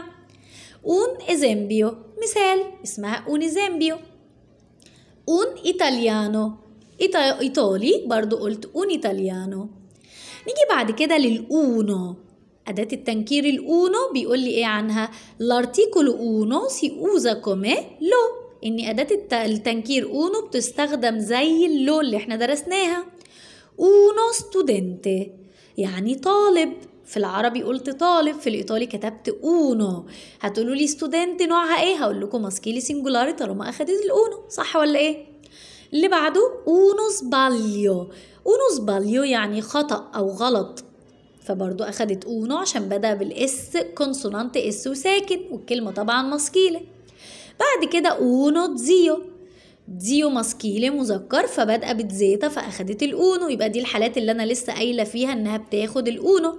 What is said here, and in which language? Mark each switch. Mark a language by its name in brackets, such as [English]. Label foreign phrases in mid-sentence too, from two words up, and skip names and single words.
[Italian] un esempio [Arabic] مثال، اسمها [Italian] un esempio. un italiano, [Arabic] ايطالي برضو قلت [Italian] un italiano. [Arabic] نيجي بعد كده للأونو، أداة التنكير الأونو بيقول لي إيه عنها؟ [Italian] l'articolo uno si usa come lo، [Arabic] إن أداة التنكير أونو بتستخدم زي اللو اللي إحنا درسناها. [Italian] uno studente [Arabic] يعني طالب، في العربي قلت طالب، في الإيطالي كتبت أونو. هتقولوا لي studente نوعها إيه؟ هقول لكم [Italian] maschile singolare [Arabic] طالما أخدت الأونو، صح ولا إيه؟ اللي بعده [Italian] uno sbaglio. uno sbaglio [Arabic] يعني خطأ أو غلط، فبرضو أخدت اونو عشان بدأ [Italian] s consonante [Arabic] اس وساكن، والكلمة طبعا ماسكيلة. بعد كده [Italian] uno zio. [Arabic] تزيو ماسكيلة مذكر فبدأ بتزيتا فأخدت الاونو، يبقى دي الحالات اللي أنا لسه قايلة فيها إنها بتاخد الاونو.